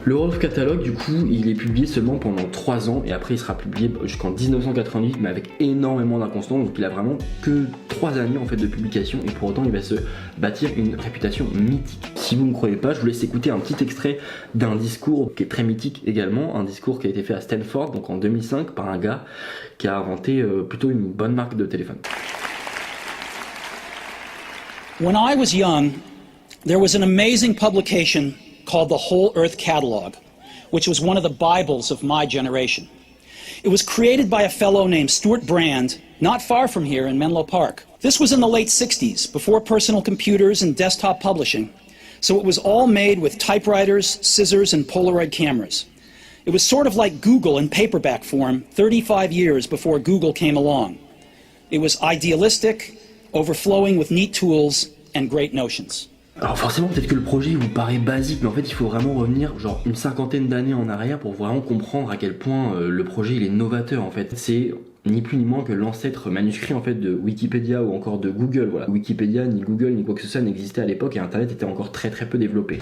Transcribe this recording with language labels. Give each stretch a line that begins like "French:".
French: Le Whole Catalog du coup, il est publié seulement pendant 3 ans et après il sera publié jusqu'en 1988 mais avec énormément d'inconstance, donc il a vraiment que 3 années en fait de publication et pour autant il va se bâtir une réputation mythique. Si vous ne me croyez pas, je vous laisse écouter un petit extrait d'un discours qui est très mythique également, un discours qui a été fait à Stanford donc en 2005 par un gars qui a inventé plutôt une bonne marque de téléphone.
English: When I was young, there was an amazing publication called the Whole Earth Catalog, which was one of the Bibles of my generation. It was created by a fellow named Stewart Brand, not far from here in Menlo Park. This was in the late 60s, before personal computers and desktop publishing, so it was all made with typewriters, scissors, and Polaroid cameras. It was sort of like Google in paperback form 35 years before Google came along. It was idealistic, overflowing with neat tools and great notions.
French: Alors forcément peut-être que le projet vous paraît basique, mais en fait il faut vraiment revenir genre une cinquantaine d'années en arrière pour vraiment comprendre à quel point le projet il est novateur en fait. C'est ni plus ni moins que l'ancêtre manuscrit en fait de Wikipédia ou encore de Google. Voilà, Wikipédia ni Google ni quoi que ce soit n'existait à l'époque et Internet était encore très peu développé.